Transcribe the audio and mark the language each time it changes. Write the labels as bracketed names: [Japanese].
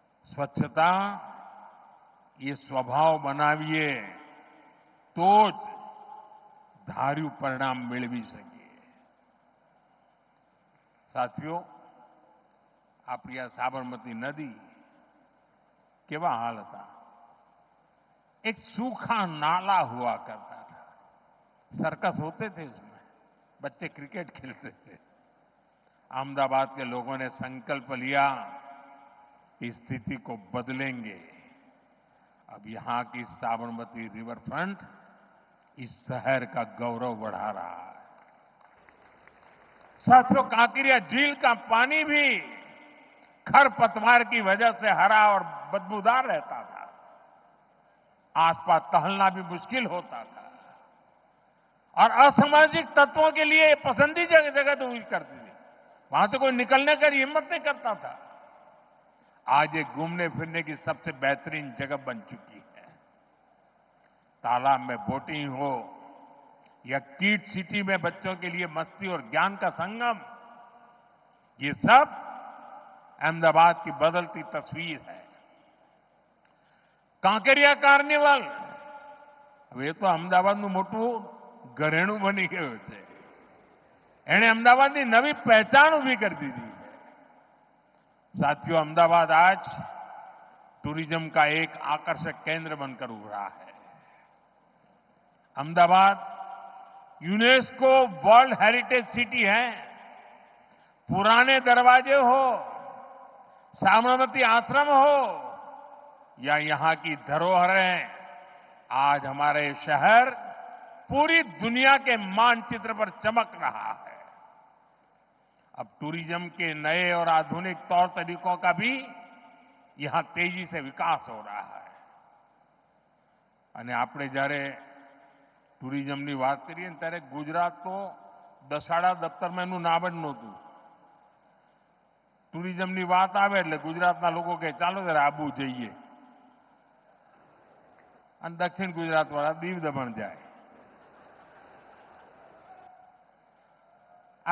[Gujarati] સ્વચ્છતા એ સ્વભાવ બનાવીએ તો જ ધાર્યું પરિણામ મેળવી શકીએ। साथियों, આપણી આ સાબરમતી નદી કેવા હાલ હતા। [Hindi] एक सूखा नाला हुआ करता था। सर्कस होते थे उसमें, बच्चे क्रिकेट खेलते थे। अहमदाबाद के लोगों ने संकल्प लिया इस स्थिति को बदलेंगे। अब यहां की साबरमती रिवर फ्रंट इस शहर का गौरव बढ़ा रहा है। साथियों, कांकरिया झील का पानी भी खरपतवार की वजह से हरा और बदबूदार रहता था। आसपास टहलना भी मुश्किल होता था और असामाजिक तत्वों के लिए पसंदीदा जगह तो हुई करती थी। वहां से कोई निकलने की हिम्मत नहीं करता था। आज ये घूमने फिरने की सबसे बेहतरीन जगह बन चुकी है। तालाब में बोटिंग हो या किड सिटी में बच्चों के लिए मस्ती और ज्ञान का संगम, ये सब अहमदाबाद की बदलती तस्वीर है। [Gujarati] કાંકરિયા કાર્નિવલ હવે તો અમદાવાદનું મોટું ઘરેણું બની ગયું છે। એણે અમદાવાદની નવી પહેચાન ઊભી કરી દીધી છે। [Hindi] साथियों, अहमदाबाद आज टूरिज्म का एक आकर्षक केंद्र बनकर उभरा है। Ahmedabad UNESCO world heritage city है। पुराने दरवाजे हो, साबरमती आश्रम हो या यहां की धरोहरें, आज हमारे शहर पूरी दुनिया के मानचित्र पर चमक रहा है। अब टूरिज्म के नए और आधुनिक तौर तरीकों का भी यहां तेजी से विकास हो रहा है। [Gujarati] અને આપણે જ્યારે ટુરિઝમની વાત કરીએ ને ત્યારે ગુજરાત તો દસાડા દફતરમાં એનું નામ જ નહોતું। ટુરિઝમની વાત આવે એટલે ગુજરાતના લોકો કહે ચાલો જરા આબુ જઈએ, અને દક્ષિણ ગુજરાતવાળા દીવ દમણ જાય।